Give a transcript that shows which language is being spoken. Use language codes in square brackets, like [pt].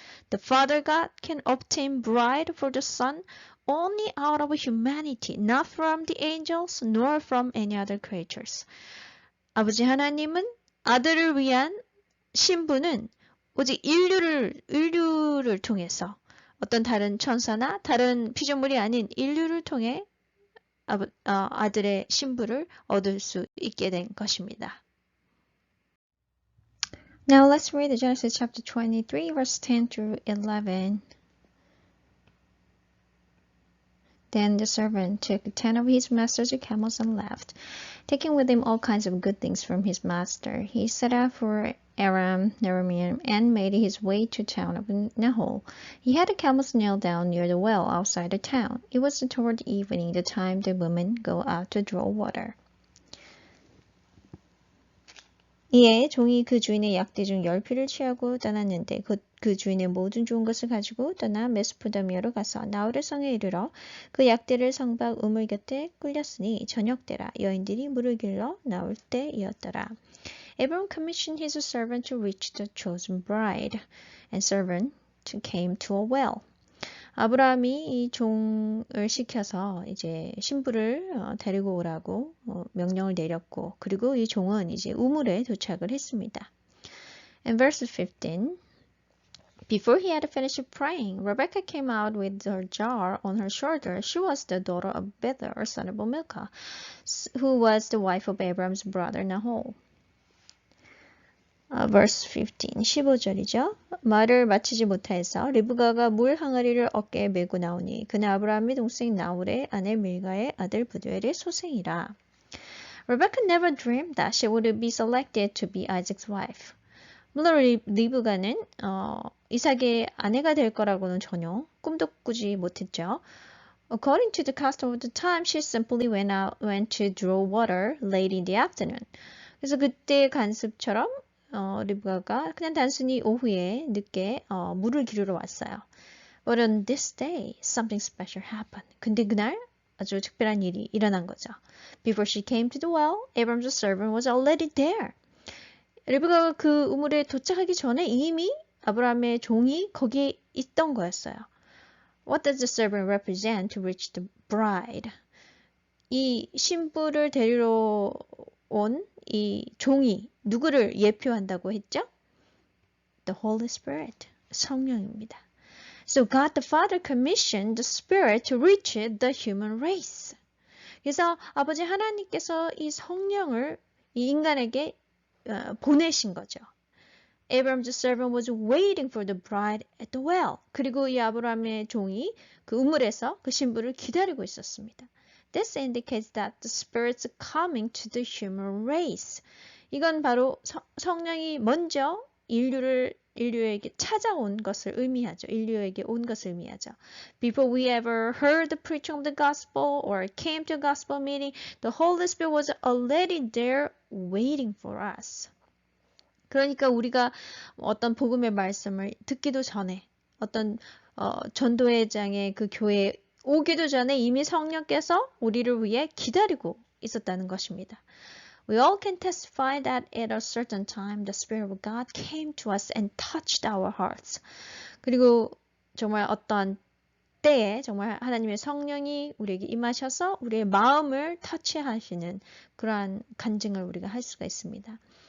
[en] The Father God can obtain bride for the Son only out of humanity, not from the angels nor from any other creatures. [ko] 아버지 하나님은 아들을 위한 신부는 오직 인류를 통해서 어떤 다른 천사나 다른 피조물이 아닌 인류를 통해 아들의 신부를 얻을 수 있게 된 것입니다. [en] Now let's read Genesis chapter 23, verse 10 through 11. Then the servant took 10 of his master's camels and left, taking with him all kinds of good things from his master. He set out for Aram Naharaim and made his way to the town of Nahor. He had the camels nailed down near the well outside the town. It was toward evening, the time the women go out to draw water. [ko] 이에 종이 그 주인의 약대 중 10필을 취하고 떠났는데 그 주인의 모든 좋은 것을 가지고 떠나 메소포타미아로 가서 나홀의 성에 이르러 그 약대를 성박 우물 곁에 꿀렸으니 저녁 때라 여인들이 물을 길러 나올 때이었더라. [en] Abram commissioned his servant to reach the chosen bride, and servant came to a well. [ko] 아브라함이 이 종을 시켜서 이제 신부를 데리고 오라고 명령을 내렸고, 그리고 이 종은 이제 우물에 도착을 했습니다. [en] In verse 15, before he had finished praying, Rebecca came out with her jar on her shoulder. She was the daughter of Bethuel, son of Milcah, who was the wife of Abraham's brother Nahor. verse 15, [ko] 15절이죠. 말을 마치지 못해서 리브가가 물 항아리를 어깨에 메고 나오니 그는 아브라함의 동생 나홀의 아내 밀가의 아들 부두엘의 소생이라. [en] Rebecca never dreamed that she would be selected to be Isaac's wife. [ko] 물론 리브가는 이삭의 아내가 될 거라고는 전혀 꿈도 꾸지 못했죠. [en] According to the custom of the time, she simply went to draw water late in the afternoon. [ko] 그래서 그때 관습처럼 리브가가 그냥 단순히 오후에 늦게 물을 기르러 왔어요. [en] But on this day, something special happened. [ko] 근데 그날 아주 특별한 일이 일어난 거죠. [en] Before she came to the well, Abram's servant was already there. [ko] 리브가가 그 우물에 도착하기 전에 이미 아브라함의 종이 거기에 있던 거였어요. [en] What does the servant represent to reach the bride? [ko] 이 신부를 데리러 온 이 종이 누구를 예표한다고 했죠? [en] The Holy Spirit, [ko] 성령입니다. [en] So God the Father commissioned the Spirit to reach the human race. [ko] 그래서 아버지 하나님께서 이 성령을 이 인간에게 보내신 거죠. [en] Abram's servant was waiting for the bride at the well. [ko] 그리고 이 아브라함의 종이 그 우물에서 그 신부를 기다리고 있었습니다. [en] This indicates that the Spirit's coming to the human race. [ko] 이건 바로 성령이 먼저 인류에게 찾아온 것을 의미하죠. 인류에게 온 것을 의미하죠. [en] Before we ever heard the preaching of the gospel or came to a gospel meeting, the Holy Spirit was already there waiting for us. [ko] 그러니까 우리가 어떤 복음의 말씀을 듣기도 전에 어떤 전도회장의 그 교회에 오기도 전에 이미 성령께서 우리를 위해 기다리고 있었다는 것입니다. [en] We all can testify that at a certain time the Spirit of God came to us and touched our hearts. [ko] 그리고 정말 어떠한 때에 정말 하나님의 성령이 우리에게 임하셔서 우리의 마음을 터치하시는 그러한 간증을 우리가 할 수가 있습니다.